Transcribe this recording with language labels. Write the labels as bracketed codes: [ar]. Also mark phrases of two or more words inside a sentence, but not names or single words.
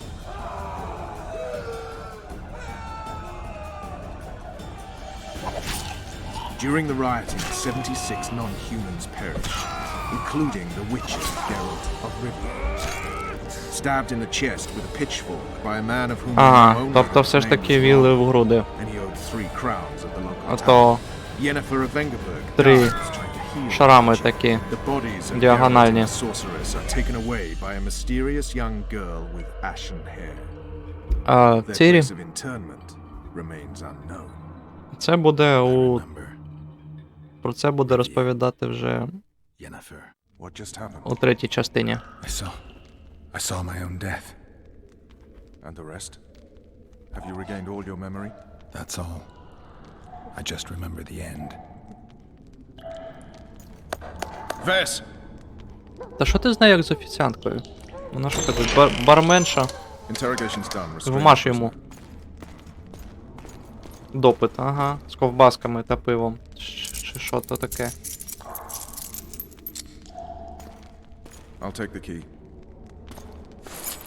[en] During the rioting, 76 non-humans perish, including the witcher Geralt of Rivia. Stabbed in the chest with a pitchfork by a man of whom [uk] Ага, тобто все ж таки віли в груди. [en] and he owed 3 crowns at the local [uk] А [en] town. [uk] то [en] Yennefer of Vengerberg [uk] 3 [en] dies trying to heal the [uk] шрами [en] witcher. [uk] такі [en] The bodies of Geralt [uk] діагональні. [en] and the sorceress are taken away by a mysterious young girl with ashen hair. [uk] А [en] Their [uk] Цірі, [en] place of interment remains unknown. [uk] це буде у... [en] Remember, [uk] Про це буде розповідати вже [en] Yennefer. What just happened? [uk] у третій частині. [en] I saw my own death. And the rest? Have you regained all your memory? That's all. I just remember the end. Vess! [uk] Та що ти знаєш як з офіціанткою? Вона що така барменша? [en] Interrogation's done. Restrain [uk] Вмаш [en] the [uk] йому. [en] prisoner. [uk] Допит, ага, з ковбасками та пивом. Чи що то таке? [en] I'll take the key.